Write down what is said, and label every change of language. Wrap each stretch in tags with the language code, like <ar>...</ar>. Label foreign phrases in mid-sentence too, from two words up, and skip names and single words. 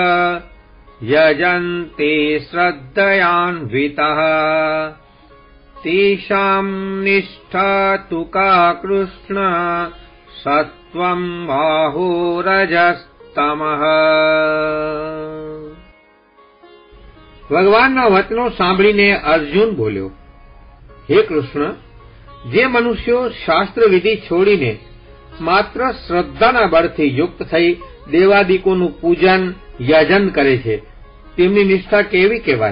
<sa>यजन्ते श्रद्धयान्वितः तेषां निष्ठा तु का कृष्ण सत्वं बाहुरजस्तमः.</sa> <gu>ભગવાનના વચનો સાંભળીને અર્જુન બોલ્યો, હે કૃષ્ણ, જે મનુષ્યો શાસ્ત્ર વિધિ છોડીને માત્ર શ્રદ્ધાના બળથી યુક્ત થઈ દેવાદિકોનું પૂજન યજન કરે છે તેમની નિષ્ઠા કેવી કહેવાય?</gu>